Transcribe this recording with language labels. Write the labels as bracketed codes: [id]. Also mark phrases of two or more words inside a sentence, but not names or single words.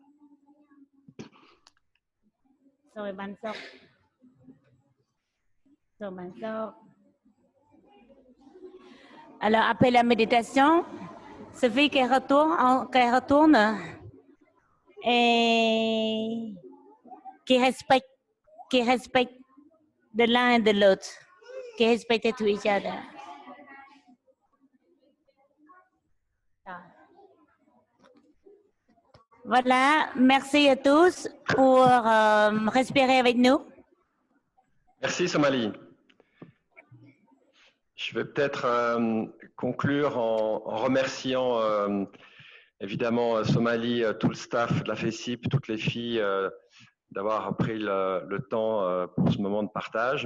[vi] Rồi ban sọc. [fr] Alors, après la méditation, Sophie qui retourne et qui respecte de l'un et de l'autre, qui respecte tout [en] each other. [fr] Voilà, merci à tous pour respirer avec nous. Merci Somali. Je vais peut-être conclure en remerciant évidemment Somali, tout le staff de la FESIP, toutes les filles d'avoir pris le temps pour ce moment de partage.